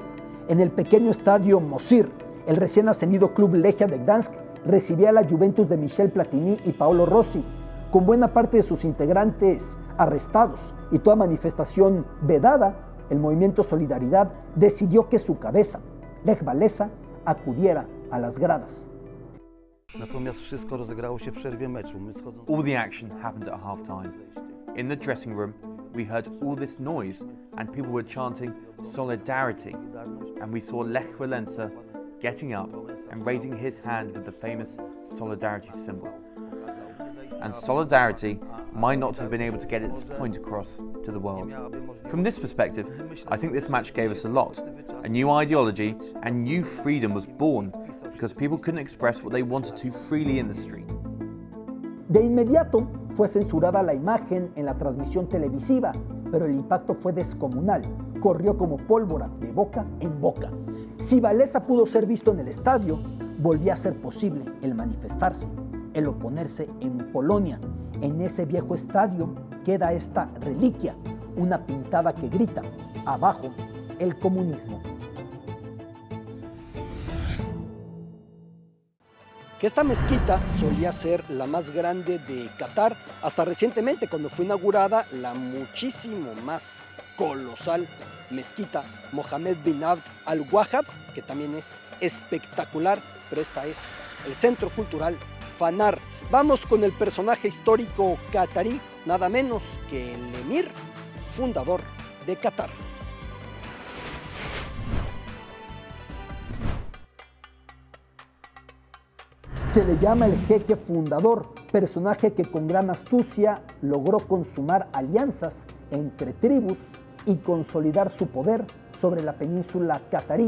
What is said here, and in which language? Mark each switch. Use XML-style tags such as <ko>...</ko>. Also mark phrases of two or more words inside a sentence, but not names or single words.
<es>En el pequeño estadio Mosir, el recién ascendido club Lechia de Gdansk recibía a la Juventus de Michel Platini y Paolo Rossi, con buena parte de sus integrantes arrestados y toda manifestación vedada. El movimiento Solidaridad decidió que su cabeza, Lech Walesa, acudiera a las gradas.</es> <en>All the action happened at halftime. In the dressing room, we heard all this noise and people were chanting solidarity, and we saw Lech Walesa getting up and raising his hand with the famous solidarity symbol. And solidarity might not have been able to get its point across to the world. From this perspective, I think this match gave us a lot. A new ideology and new freedom was born because people couldn't express what they wanted to freely in the street.</en> <es>De inmediato fue censurada la imagen en la transmisión televisiva, pero el impacto fue descomunal. Corrió como pólvora de boca en boca. Si Walesa pudo ser visto en el estadio, volvía a ser posible el manifestarse, el oponerse en Polonia. En ese viejo estadio queda esta reliquia, una pintada que grita: abajo el comunismo. Que esta mezquita solía ser la más grande de Qatar, hasta recientemente cuando fue inaugurada la muchísimo más colosal mezquita Mohammed bin Abd al-Wahhab, que también es espectacular, pero esta es el Centro Cultural Fanar. Vamos con el personaje histórico catarí, nada menos que el emir fundador de Qatar. Se le llama el jeque fundador, personaje que con gran astucia logró consumar alianzas entre tribus y consolidar su poder sobre la península catarí.</es>